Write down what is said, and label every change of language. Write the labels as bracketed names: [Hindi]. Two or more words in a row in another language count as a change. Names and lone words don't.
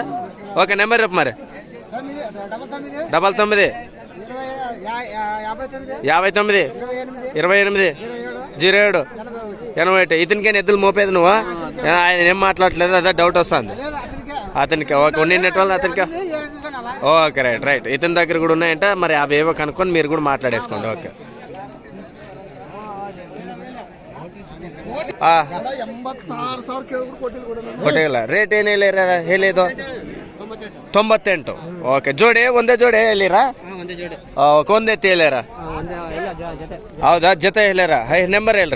[Telugu] ఓకే. నెంబర్ చెప్పు మరి. 99 59 28 07 81. ఇతనికైనా ఎద్దులు మోపేది నువ్వు? ఆయన ఏం మాట్లాడలేదు, అదే డౌట్ వస్తుంది అతనికి. ఓకే. ఉన్నట్టు వాళ్ళు అతనికి. ఓకే. రైట్. ఇతని దగ్గర కూడా ఉన్నాయంట. మరి అవి ఏవో కనుక్కొని మీరు కూడా మాట్లాడేసుకోండి. ఓకే. [Kannada] ಕೊಟ್ಟಿಲ್ಲ. ರೇಟ್ ಏನಿಲ್ಲ ಹೇಳಿದ್ದು 98. ಓಕೆ. ಜೋಡಿ ಒಂದೇ ಜೋಡಿ ಹೇಳಿರಾ? ಓಕೆ. ಒಂದೇ ಎತ್ತಿ ಹೇಳ್ಯಾರ? ಹೌದಾ? ಜೊತೆ ಹೇಳ್ಯಾರ? ನಂಬರ್ ಹೇಳ್ರಿ.